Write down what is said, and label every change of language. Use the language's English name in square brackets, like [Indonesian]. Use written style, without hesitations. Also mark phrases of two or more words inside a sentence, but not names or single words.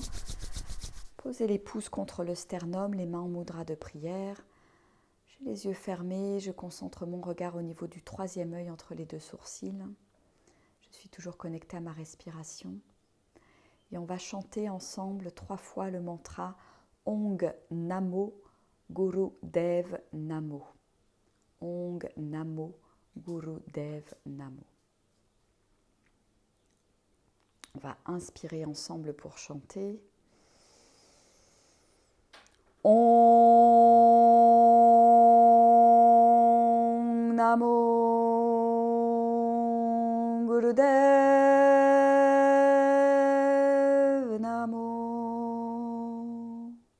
[French] Posez les pouces contre le sternum, les mains en mudra de prière. J'ai les yeux fermés, je concentre mon regard au niveau du troisième œil entre les deux sourcils. Je suis toujours connectée à ma respiration. Et on va chanter ensemble 3 fois le mantra [Sanskrit] Ong Namo Guru Dev Namo. Ong Namo Guru Dev Namo. [French] On va inspirer ensemble pour chanter. [Sanskrit] Om Namo Gurudev Namo.